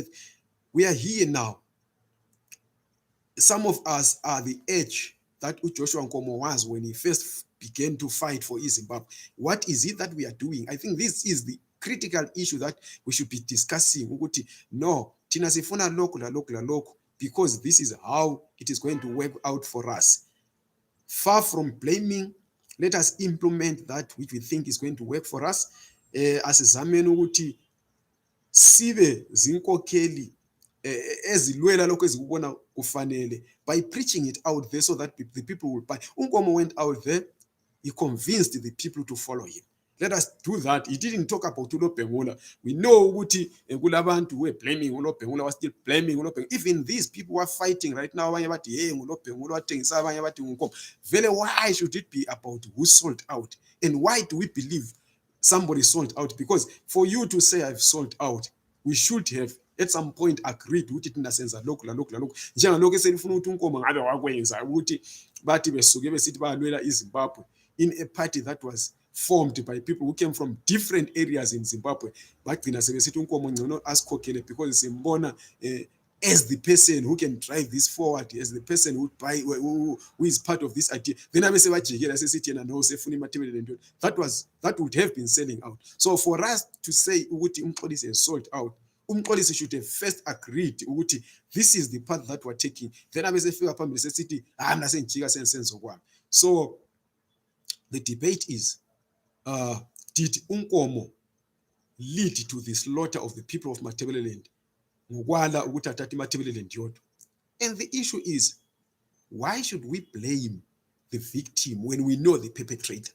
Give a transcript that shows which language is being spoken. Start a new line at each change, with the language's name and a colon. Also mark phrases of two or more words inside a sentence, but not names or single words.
English: We are here now. Some of us are the age that Joshua Nkomo was when he first began to fight for Zimbabwe. What is it that we are doing? I think this is the critical issue that we should be discussing.
North Ndebele: No, tina sifuna loku la loku la loku,
English: because this is how it is going to work out for us. Far from blaming, let us implement that which we think is going to work for us.
North Ndebele: Asizameni ukuthi sibe zinkokheli ezilwela lokho ezikubona kufanele
English: by preaching it out there so that the people will buy. Nkomo went out there, he convinced the people to follow him. Let us do that. He didn't talk about uLobhengula. We know
North Ndebele: ukuthi kulabantu
English: who were blaming uLobhengula, was still blaming uLobhengula. Even these people who are fighting right now,
North Ndebele: abanye bathi hey uLobhengula wathengisa, abanye bathi uNkomo. Vele,
English: why should it be about who sold out? And why do we believe somebody sold out? Because for you to say I've sold out, we should have at some point agreed
North Ndebele: ukuthi thina senza lokhu la lokhu la lokhu. Njengalokho eselifuna ukuthi uNkomo ngabe wakwenza ukuthi bathi besuke besithi bayalwela iZimbabwe
English: in a party that was formed by people who came from different areas in Zimbabwe.
North Ndebele: Bagcina sebesithi uNkomo ngcono asikhokhele
English: because simbona as the person who can drive this forward, as the person who is part of this idea. Then that would have been selling out. So for us to say ukuthi Umxolisi has sold out, Umxolisi should have first agreed ukuthi this is the path that we're taking.
North Ndebele: Then abesefika phambili sesithi mna sengijika sensenzo kwami.
English: So the debate is, did Nkomo lead to the slaughter of the people of Matabeleland? And the issue is, why should we blame the victim when we know the perpetrator?